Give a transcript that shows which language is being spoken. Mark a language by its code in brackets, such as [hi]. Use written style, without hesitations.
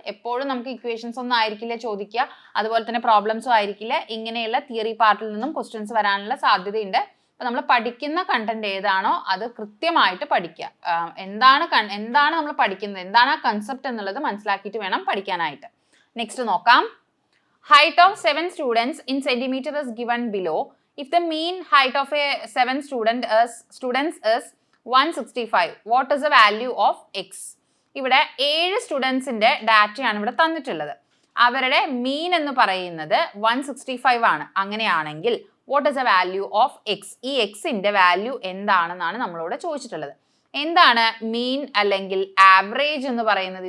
[ml] എപ്പോഴും നമുക്ക് ഇക്വേഷൻസ് ഒന്നും ആയിരിക്കില്ല ചോദിക്കുക, അതുപോലെ തന്നെ പ്രോബ്ലംസും ആയിരിക്കില്ല. ഇങ്ങനെയുള്ള തിയറി പാർട്ടിൽ നിന്നും ക്വസ്റ്റ്യൻസ് വരാനുള്ള സാധ്യതയുണ്ട്. അപ്പോൾ നമ്മൾ പഠിക്കുന്ന കണ്ടന്റ് ഏതാണോ അത് കൃത്യമായിട്ട് പഠിക്കുക. എന്താണ് നമ്മൾ പഠിക്കുന്നത്, എന്താണ് ആ കൺസെപ്റ്റ് എന്നുള്ളത് മനസ്സിലാക്കിയിട്ട് വേണം പഠിക്കാനായിട്ട്. നെക്സ്റ്റ് നോക്കാം. [en] Height of 7 students in centimeter is given below. If the mean height of a 7 students is 165, what is the value of x? [ml] ഇവിടെ 7 സ്റ്റുഡൻസിന്റെ ഡാറ്റയാണ് ഇവിടെ തന്നിട്ടുള്ളത്. അവരുടെ മീൻ എന്ന് പറയുന്നത് 165 ആണ്. അങ്ങനെയാണെങ്കിൽ [en] What is the value of x? [ml] ഈ എക്സിന്റെ വാല്യൂ എന്താണെന്നാണ് നമ്മളോട് ചോദിച്ചിട്ടുള്ളത്. എന്താണ് മീൻ അല്ലെങ്കിൽ ആവറേജ് എന്ന് പറയുന്നത്?